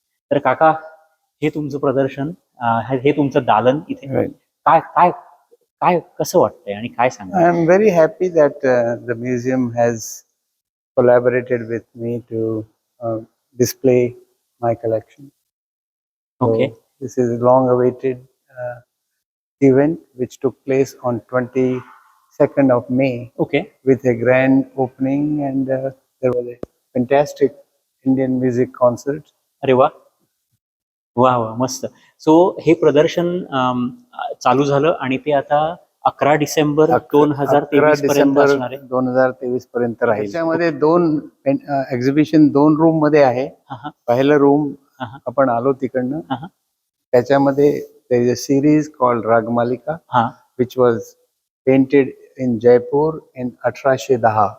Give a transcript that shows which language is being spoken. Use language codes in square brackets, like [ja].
[mr] तर काका, हे तुमचं प्रदर्शन, हे तुमचं दालन इथे काय काय काय कसं वाटतंय आणि काय सांगा? [en] I am very happy that the museum has collaborated with me to display my collection. Okay. So this is a long-awaited event which took place on 22nd of May. Okay. With a grand opening and there was a fantastic Indian music concert. [mr] अरे वा वा वा, मस्त. So हे प्रदर्शन चालू झालं आणि ते आता 11 डिसेंबर 2023 पर्यंत असणार आहे. 2023 पर्यंत राहील. त्याच्यामध्ये दोन एक्झिबिशन 2 रूम मध्ये आहे. पहिलं रूम आपण आलो तिकडनं, त्याच्यामध्ये [en] Series called Ragamalika, which was painted in Jaipur in 1810.